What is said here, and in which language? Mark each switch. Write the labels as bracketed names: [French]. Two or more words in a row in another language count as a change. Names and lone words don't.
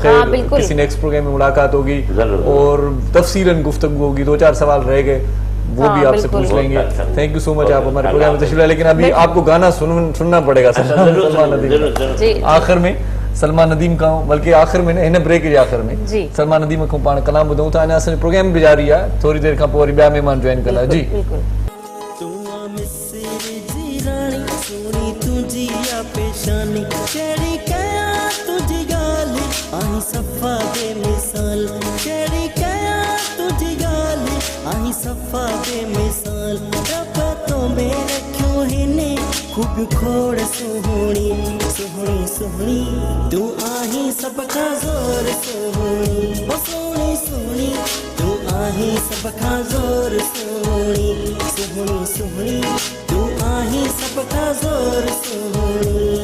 [Urdu] बखैर बिल्कुल। کسی نیکسٹ پروگرام میں ملاقات ہوگی जरूर। اور تفصیلاً گفتگو ہوگی۔ 2-4 سوال رہ گئے، وہ हाँ, بھی آپ سے बिल्कुल। پوچھ لیں گے. بہت اچھا. [English] thank you so much, आप [Urdu] बहुत हमारे अच्छा। پروگرام میں تشریف لائے۔ لیکن ابھی آپ کو گانا سننا پڑے گا سلمان ندیم जी آخر میں، سلمان ندیم کا بلکہ آخر میں [Sindhi] हिन ब्रेक जे आखिर में [Urdu] जी। [Sindhi] सलमान नदीम को पाण कलाम ॿुधूं था, अञा असांजो प्रोग्राम बि जारी आहे, थोरी देरि खां पोइ वरी ॿिया महिमान जॉइन कंदा। [Urdu] जी बिल्कुल [Saraiki] تو آ مصر جی رانی، سونی تجھی آ پیشانی، کیڑی کیا تجھی گال, آئی صفا دے مثال، کیڑی کیا تجھی گال، آئی صفا دے مثال، رب تو میرے کیوں ہنے خوب کھوڑ سوہنی، سوہنی سوہنی، تو آہی سبکا جور سوہنی، او سوہنی سوہنی، تو آہی سبکا جور سوہنی، سوہنی سوہنی، تو آہی سبکا جور سوہنی.